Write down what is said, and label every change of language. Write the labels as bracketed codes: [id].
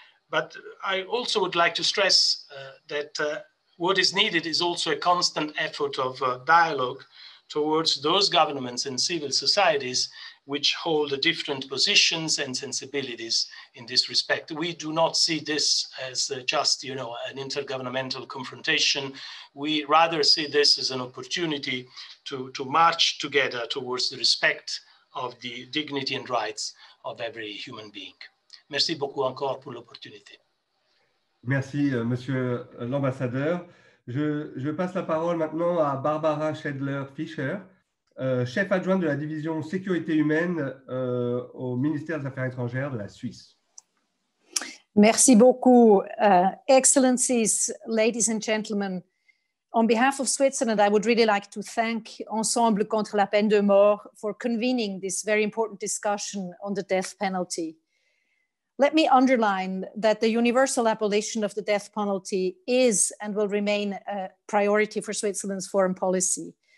[en] But I also would like to stress that what is needed is also a constant effort of dialogue towards those governments and civil societies which hold different positions and sensibilities in this respect. We do not see this as just, an intergovernmental confrontation. We rather see this as an opportunity to march together towards the respect of the dignity and rights of every human being. [fr] Merci beaucoup encore pour l'opportunité. Merci, monsieur l'ambassadeur. Je passe la parole maintenant à Barbara Schädler-Fischer, chef adjointe de la division sécurité humaine au ministère des Affaires étrangères de la Suisse. Merci beaucoup. [en] Excellencies, ladies and gentlemen, on behalf of Switzerland, I would really like to thank Ensemble contre la peine de mort for convening this very important discussion on the death penalty. Let me underline that the universal abolition of the death penalty is and will remain a priority for Switzerland's foreign policy.